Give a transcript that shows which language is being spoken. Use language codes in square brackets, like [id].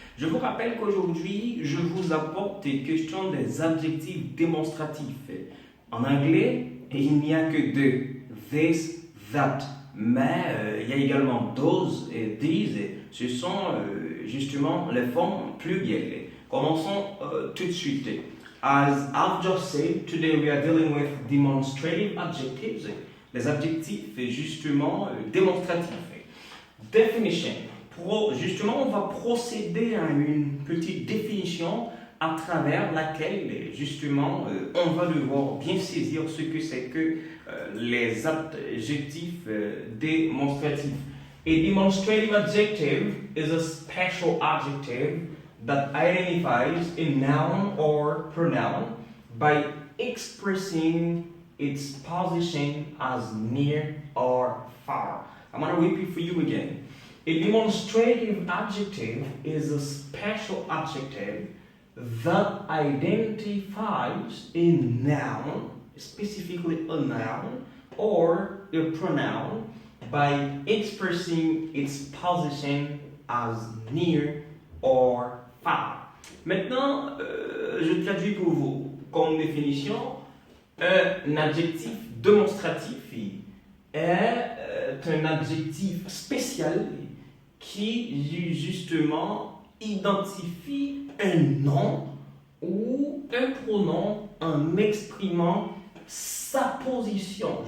[fr] Je vous rappelle qu'aujourd'hui, je vous apporte des questions des adjectifs démonstratifs. En anglais, il n'y a que deux, this, that. Mais il y a également those et these. Ce sont justement les formes plurielles. Commençons tout de suite. [en] As I've just said, today we are dealing with demonstrative adjectives. [fr] Les adjectifs justement démonstratifs. Definition. Justement, on va procéder à une petite définition à travers laquelle, justement, on va devoir bien saisir ce que c'est que les adjectifs démonstratifs. [en] A demonstrative adjective is a special adjective that identifies a noun or pronoun by expressing its position as near or far. I'm going to repeat for you again. A demonstrative adjective is a special adjective that identifies a noun, specifically a noun, or a pronoun by expressing its position as near or far. [fr] Maintenant, je traduis pour vous comme définition un adjectif démonstratif est un adjectif spécial qui justement identifie un nom ou un pronom en exprimant sa position.